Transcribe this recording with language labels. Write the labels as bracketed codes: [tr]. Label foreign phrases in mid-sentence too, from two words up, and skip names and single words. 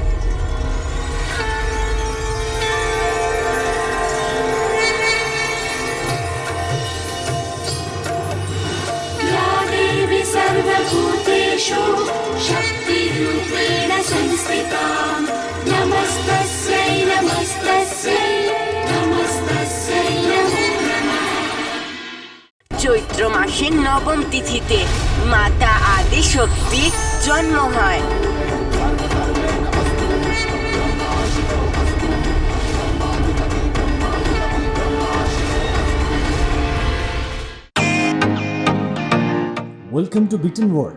[sa] देवी सर्वभूतेषु शक्तिरूपेण संस्थिता नमस्तस्यै नमस्तस्यै नमस्तस्यै नमो नमः। [bn] চৈত্র মাসের নবম তিথিতে মাতা আদি শক্তির জন্ম হয়। [en] welcome to Biten World.